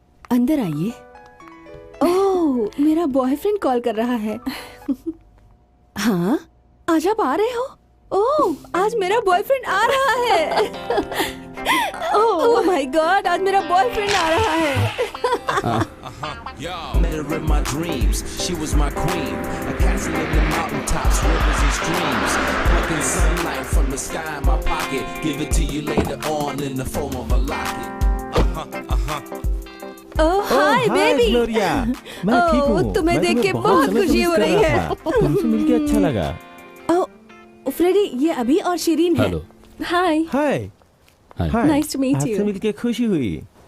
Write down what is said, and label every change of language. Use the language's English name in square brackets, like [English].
[Hindi] अंदर आइए। ओह, मेरा बॉयफ्रेंड कॉल कर रहा है। हाँ, आज आप आ रहे हो? ओह, आज मेरा बॉयफ्रेंड आ रहा है। ओह माय गॉड, आज मेरा बॉयफ्रेंड आ रहा है। [English] Met her in my dreams, she was my queen. A castle in the mountaintops, rivers and streams. Plucking sunlight from the sky in my pocket. Give it to you later on in the form of a locket. Oh hi baby. [Hindi] Gloria, मैं ठीक हूँ। तुम्हें देख के बहुत खुशी हो रही है। तुमसे मिलके अच्छा लगा। ओह फ्रेडी, ये अभी और शिरीन है। [English] Hello. Hi, hi. Hi. Nice to meet [Hindi] आपसे [English] You. [Hindi] मिलके खुशी हुई।